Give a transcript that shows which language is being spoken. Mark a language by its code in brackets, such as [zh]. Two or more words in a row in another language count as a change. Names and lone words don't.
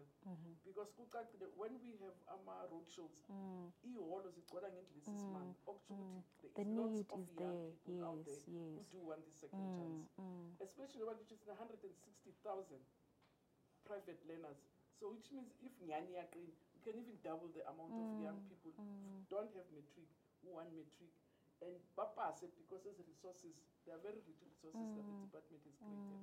[en] Because kucacile when we have road shows, [zu] ihholo zigcwala ngendlela esisimanga okutsho ukuthi [en] The there is need lots of is young there. people out there Yes. who do want this second chance. Especially when it's 160,000 private learners. So which means if Nyani Yaqin, we can even double the amount of young people who don't have matric, who want matric. And Papa said because there's resources, there are very little resources that the department has created.